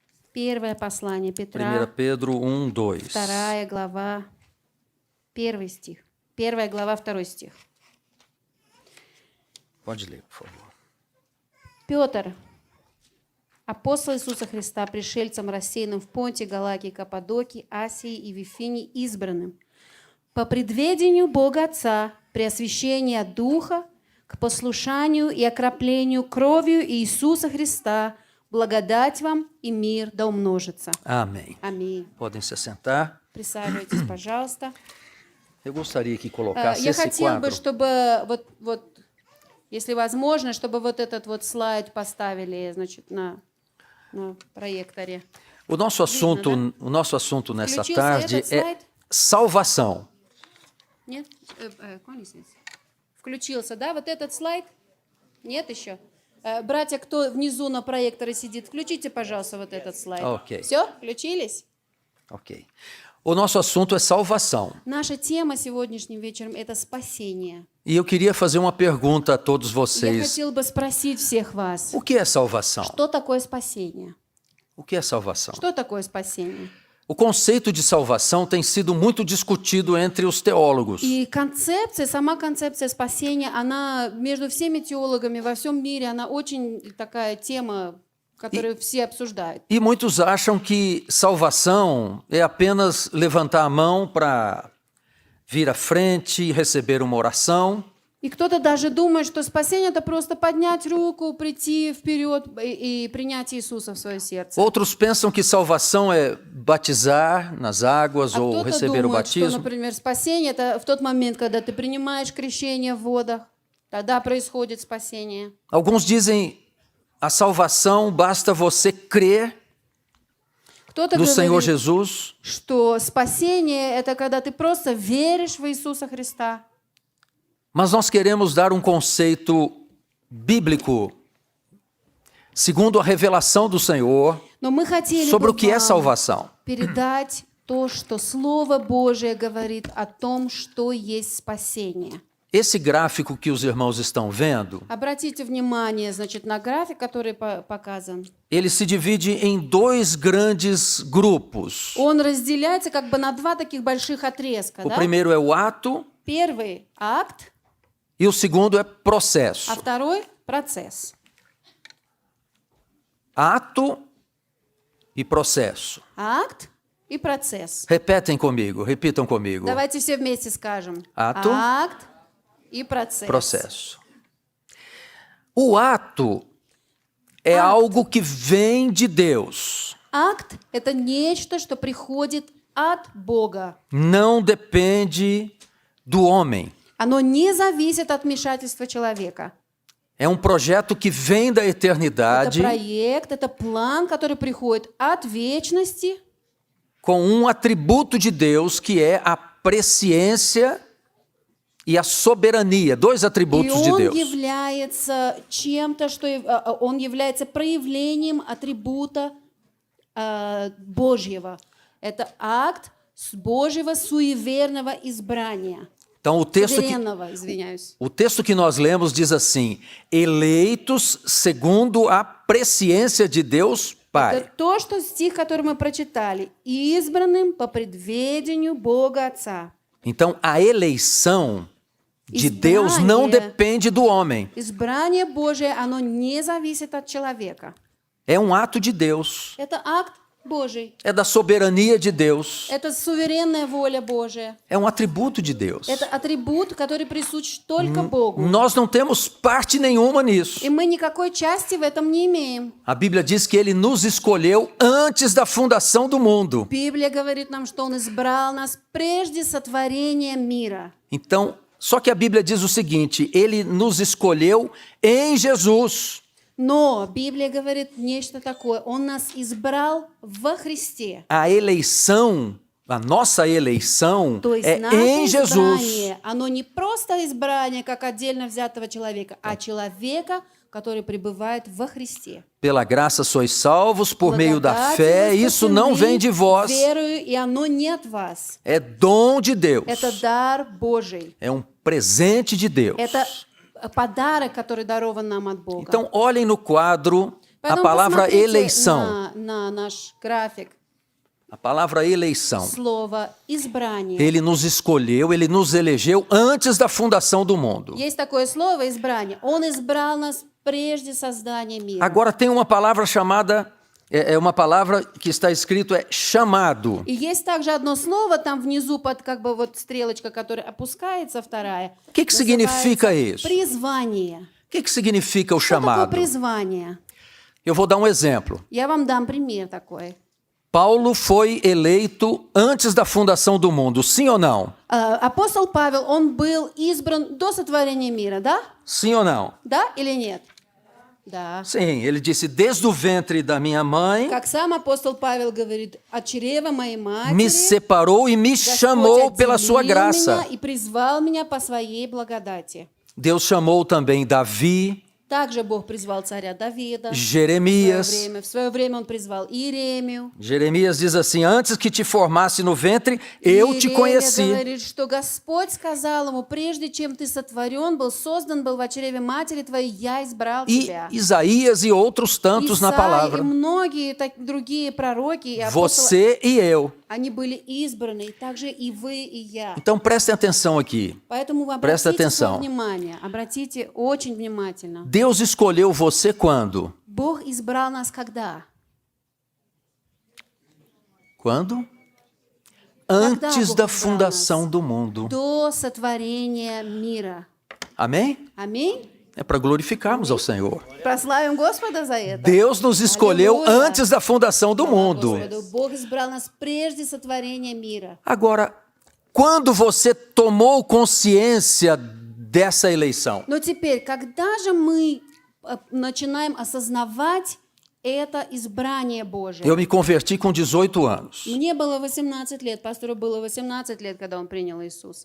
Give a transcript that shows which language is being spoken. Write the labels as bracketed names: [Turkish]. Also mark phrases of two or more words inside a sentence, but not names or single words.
[Russian] Первое послание 1 Петра, [Portuguese] Pedro 1:2. [Russian] 2 глава, 1 стих. 1 глава, 2 стих. [Portuguese] Pode ler, por favor. [Russian] Петр, апостол Иисуса Христа, пришельцам, рассеянным в Понте, Галатии, Каппадокии, Асии и Вифинии, избранным, по предведению Бога Отца, при освящении от Духа, к послушанию и окроплению кровью Иисуса Христа, благодать вам и мир да умножится. [Portuguese] Amém. [Russian] Аминь. [Portuguese] Podem se assentar. [Russian] Присаживайтесь, пожалуйста. [Portuguese] Eu gostaria que colocasse [Russian] Я [Portuguese] esse [Russian] хотела бы, [Portuguese] quadro. [Russian] чтобы если возможно, чтобы вот этот вот слайд поставили, значит, на проекторе. [Portuguese] O nosso assunto nessa [Russian] Включился [Portuguese] tarde [Russian] этот [Portuguese] é [Russian] слайд? [Portuguese] salvação. [Russian] Нет? Включился, да? Вот этот слайд? Нет еще? Братья, кто внизу на проекторе сидит, включите, пожалуйста, вот этот слайд. Окей. Все? Включились? [Portuguese] Ok. O nosso assunto é salvação. [Russian] Наша тема сегодняшним вечером – это спасение. [Portuguese] E eu queria fazer uma pergunta a todos [Russian] Я [Portuguese] vocês. [Russian] хотела бы спросить всех вас, [Portuguese] O que é salvação? [Russian] что такое спасение? [Portuguese] O que é salvação? [Russian] Что такое спасение? [Portuguese] O conceito de salvação tem sido muito discutido entre os teólogos. [Russian] И сама концепция спасения, она между всеми теологами во всем мире, она очень такая тема, которую все обсуждают. [Portuguese] E muitos acham que salvação é apenas levantar a mão para vir à frente e receber uma oração. [Russian] И кто-то даже думает, что спасение – это просто поднять руку, прийти вперед и принять Иисуса в свое сердце. [Portuguese] Outros pensam que salvação é batizar nas águas ou [Russian] Кто-то [Portuguese] receber o [Russian] думает, что, [Portuguese] batismo. [Russian] например, спасение – это в тот момент, когда ты принимаешь крещение в водах, тогда происходит спасение. [Portuguese] Alguns dizem a salvação basta você crer [Russian] Кто-то [Portuguese] no Senhor [Russian] говорит, Jesus что спасение – это когда ты просто веришь в Иисуса Христа. [Portuguese] Mas nós queremos dar um conceito bíblico, segundo a revelação do Senhor, [Russian] Но мы хотели [Portuguese] sobre [Russian] бы [Portuguese] o que é [Russian] вам [Portuguese] salvação. [Russian] передать то, что Слово Божие говорит о том, что есть спасение. [Portuguese] Esse gráfico que os irmãos estão vendo, [Russian] Обратите внимание, значит, на график, который показан. [Portuguese] ele se divide em dois grandes grupos. [Russian] Он разделяется как бы на два таких больших отрезка. [Portuguese] O [Russian] Да? [Portuguese] primeiro é o ato [Russian] Первый – акт, [Portuguese] e o segundo é processo. [Russian] а второй – процесс. [Portuguese] Ato e processo. [Russian] Акт и процесс. [Portuguese] Repitam comigo. [Russian] Давайте все вместе скажем. [Portuguese] Ato, [Russian] акт и процесс. [Portuguese] Processo. O ato é algo que vem de Deus. [Russian] Акт – это нечто, что приходит от Бога. [Portuguese] Não depende do homem. [Russian] Оно не зависит от вмешательства человека. [Portuguese] É um projeto que vem da [Russian] Это [Portuguese] eternidade [Russian] проект, это план, который приходит от вечности [Portuguese] com um atributo de Deus que é a presciência e a soberania, dois [Russian] и [Portuguese] atributos de [Russian] он [Portuguese] Deus. [Russian] является чем-то, что он является проявлением атрибута Божьего. Это акт Божьего суеверного избрания. [Portuguese] Então [Russian] Суверенного, извиняюсь. [Portuguese] o texto que nós lemos diz assim: eleitos segundo a presciência de Deus Pai. [Russian] Это то, что стих, который мы прочитали. Избранным по предведению Бога Отца. [Portuguese] Então a eleição de Deus não depende do homem. [Russian] Избрание Божие, оно не зависит от человека. [Portuguese] É um ato de Deus. [Russian] Это акт Божий. [Portuguese] É da soberania de Deus. [Russian] Это суверенная воля Божия. [Portuguese] É um atributo de Deus. [Russian] Это атрибут, который присущ только Богу. [Portuguese] Nós não temos parte nenhuma nisso. [Russian] И мы никакой части в этом не имеем. [Portuguese] A Bíblia diz que Ele nos escolheu antes da fundação do mundo. [Russian] Библия говорит нам, что Он избрал нас прежде сотворения мира. [Portuguese] Então, só que a Bíblia diz o seguinte: Ele nos escolheu em Jesus. [Russian] Но Библия говорит нечто такое. Он нас избрал во Христе. [Portuguese] A eleição, a nossa eleição [Russian] То есть [Portuguese] é [Russian] наше [Portuguese] em Jesus. [Russian] избрание, оно не просто избрание как отдельно взятого человека, а человека, который пребывает во Христе. [Portuguese] Pela graça sois salvos por meio da [Russian] Благодатью [Portuguese] fé. [Russian] вы [Portuguese] Isso não vem de vós, [Russian] верою, и оно не от вас. [Portuguese] é dom de Deus. [Russian] Это дар Божий. [Portuguese] É um presente de Deus. [Russian] Это подарок, который дарован нам от Бога. [Portuguese] Então, olhem no quadro A [Russian] Поэтому [Portuguese] palavra [Russian] посмотрите [Portuguese] eleição. [Russian] на наш график. [Portuguese] A palavra eleição. [Russian] Слово «избрание». [Portuguese] Ele nos escolheu, ele nos elegeu antes da fundação do mundo. [Russian] Есть такое слово «избрание». Он избрал нас прежде создания мира. [Portuguese] Agora tem uma palavra chamada, é uma palavra que está escrito chamado. [Russian] И есть также одно слово там внизу под как бы вот стрелочка, которая опускается, вторая. [Portuguese] O que significa isso? [Russian] Призвание. [Portuguese] O que significa o [Russian] Что такое [Portuguese] chamado? [Russian] призвание? [Portuguese] Eu vou dar um exemplo. [Russian] Я вам дам пример такой. [Portuguese] Paulo foi eleito antes da fundação do mundo, sim ou não? [Russian] Апостол Павел, он был избран до сотворения мира, да? [Portuguese] Sim ou não? [Russian] Да или нет? Да. [Portuguese] Sim, ele disse, desde o ventre da minha mãe, [Russian] Как сам апостол Павел говорит, от чрева моей матери [Portuguese] me separou e me [Russian] Господь [Portuguese] chamou pela [Russian] отделил [Portuguese] sua graça. [Russian] меня и призвал меня по своей благодати. [Portuguese] Deus chamou também Davi, [Russian] Также Бог призвал царя Давида. [Portuguese] Jeremias. [Russian] В свое время он призвал Иеремию. [Portuguese] Jeremias diz assim, antes que te formasse no ventre, eu te [Russian] Иеремия [Portuguese] conheci. [Russian] говорит, что Господь сказал ему, прежде чем ты сотворен, был создан, был в чреве матери твоей, я избрал [Portuguese] E [Russian] тебя. [Portuguese] Isaías e outros tantos na [Russian] Исаия и [Portuguese] palavra. [Russian] многие другие пророки и апостолы, [Portuguese] Você e eu. [Russian] они были избраны, и также и вы, и я. [Portuguese] Então prestem atenção aqui. [Russian] Поэтому вы [Portuguese] Presta [Russian] обратите [Portuguese] atenção. [Russian] свое внимание, обратите очень внимательно. [Portuguese] Deus escolheu você quando? [Russian] Бог избрал нас когда? [Portuguese] Quando? Antes [Russian] Bom [Portuguese] da [Russian] избрал [Portuguese] fundação [Russian] нас? [Portuguese] do mundo. [Russian] До сотворения мира. [Portuguese] Amém? [Russian] Аминь? [Portuguese] É para glorificarmos ao Senhor. [Russian] Прославим Господа за это. [Portuguese] Deus nos escolheu Aleluia. antes da fundação do [Russian] Слава [Portuguese] mundo. [Russian] Господу. Бог избрал нас прежде сотворения мира. [Portuguese] Agora, quando você tomou consciência dessa eleição? [Russian] Но теперь, когда же мы начинаем осознавать это избрание Божие? [Portuguese] Eu me converti com 18 anos. [Russian] Мне было 18 лет, пастору было 18 лет, когда он принял Иисуса.